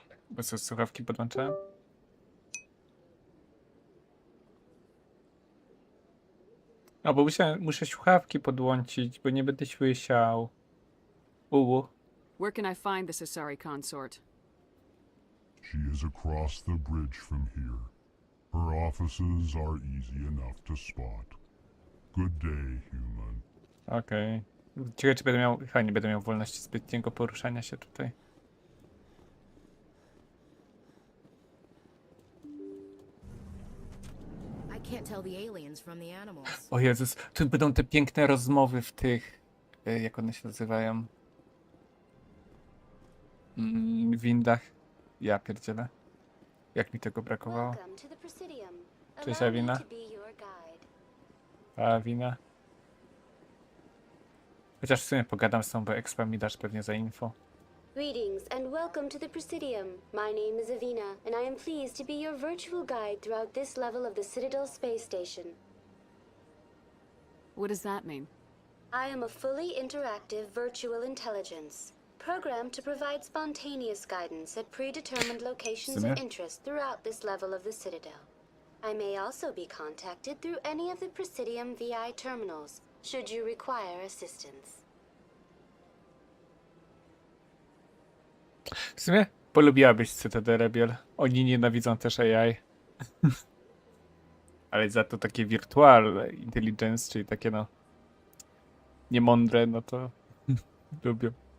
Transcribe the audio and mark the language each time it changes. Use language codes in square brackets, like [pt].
[pl] Bo sobie słuchawki podłączałem. No bo muszę słuchawki podłączyć, bo nie będę słyszał. [en] Where can I find this Asari consort? She is across the bridge from here. Her offices are easy enough to spot. Good day, human. [pl] Okej. Ciekawe, czy będę miał... Chyba nie będę miał wolności zbytniego poruszania się tutaj. [en] can't tell the aliens from the animals. [pl] O Jezus, tu będą te piękne rozmowy w tych, jak one się nazywają? Windach. Ja pierdzielę. Jak mi tego brakowało. Cześć Awina. Awina. Chociaż w sumie pogadam z tą, bo expa mi dasz pewnie za info. [en] Greetings and welcome to the Presidium. My name is Avina, and I am pleased to be your virtual guide throughout this level of the Citadel space station. What does that mean? I am a fully interactive virtual intelligence, programmed to provide spontaneous guidance at predetermined locations of interest throughout this level of the Citadel. I may also be contacted through any of the Presidium VI terminals, should you require assistance. [pl] W sumie polubiłabyś Cytadelę, Biel. Oni nienawidzą też AI. Ale za to takie virtual intelligence, czyli takie no niemądre, no to lubią.